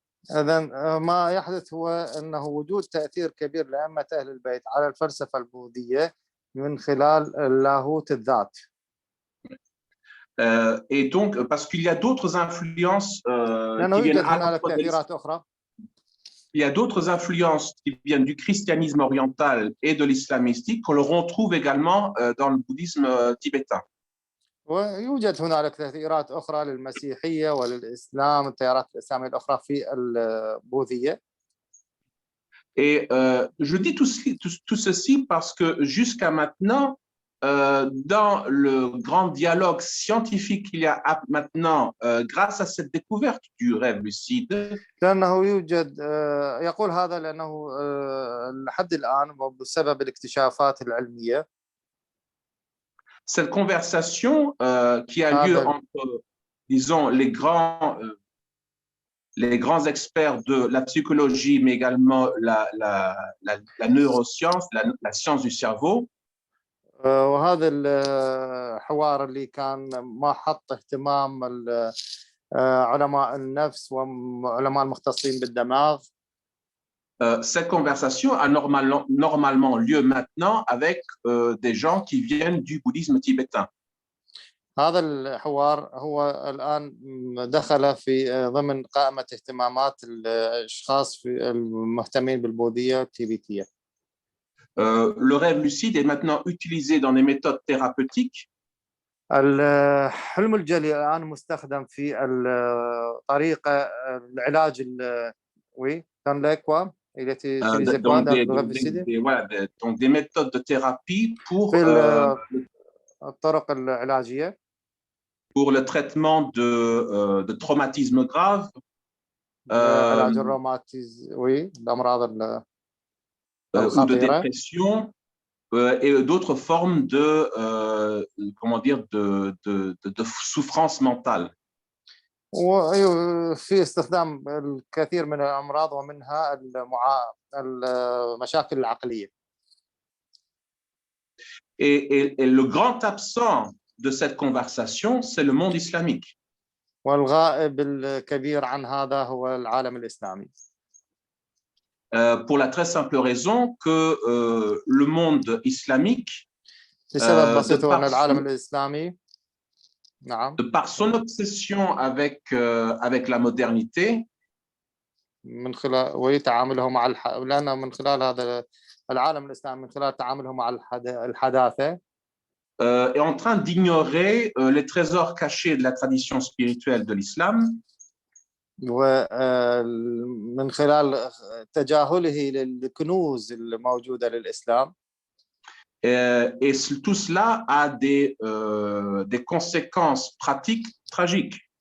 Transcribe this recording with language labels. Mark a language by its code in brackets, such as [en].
[ar] إذا ما يحدث هو أنه وجود تأثير كبير لأئمة أهل البيت على الفلسفة البوذية من خلال اللاهوت الذات. [fr] Et donc, parce qu'il y a d'autres influences qui viennent il y a d'autres influences qui viennent du christianisme oriental et de l'islam mystique qu'on le retrouve également dans le bouddhisme tibétain. [ar] ويوجد هنالك تأثيرات أخرى للمسيحية وللإسلام التيارات الإسلامية الأخرى في البوذية. [fr] Et je dis tout ceci parce que jusqu'à maintenant, dans le grand dialogue scientifique qu'il y a maintenant, grâce à cette découverte du rêve lucide, [ar] لأنه يوجد يقول هذا لأنه لحد الآن بسبب الاكتشافات العلمية. [fr] Cette conversation qui a lieu entre, disons, les grands experts de la psychologie, mais également la neuroscience, la science du cerveau. [ar] وهذا الحوار اللي كان ما حط اهتمام علماء النفس وعلماء المختصين بالدماغ. [fr] Cette conversation a normalement lieu maintenant avec des gens qui viennent du bouddhisme tibétain. [ar] هذا الحوار هو الآن دخل في ضمن قائمة اهتمامات الأشخاص المهتمين بالبوذية التيبيتية. [fr] Le rêve lucide est maintenant utilisé dans des méthodes thérapeutiques. [ar] الحلم الجلي الآن مستخدم في طريقة العلاج [fr] dans les quoi il était utilisé donc des méthodes de thérapie pour [ar] الطرق العلاجية [fr] pour le traitement de traumatisme grave, [ar] علاج الروماتيزم الأمراض [fr] ou de dépression et d'autres formes de comment dire de souffrance mentale. [ar] وفي استخدام الكثير من الأمراض ومنها المشاكل العقلية. [fr] Et le grand absent de cette conversation, c'est le monde islamique. [ar] والغائب الكبير عن هذا هو العالم الإسلامي. [fr] Pour la très simple raison que le monde islamique, [ar] بسبب بسيط أن العالم الإسلامي [fr] de par son obsession avec la modernité, [ar] من خلال ويتعامله مع لأن من خلال هذا العالم الإسلامي من خلال تعامله مع الحداثة [fr] est en train d'ignorer les trésors cachés de la tradition spirituelle de l'islam. [ar] ومن خلال تجاهله للكنوز الموجودة للإسلام. [fr] Et tout cela a des conséquences pratiques tragiques.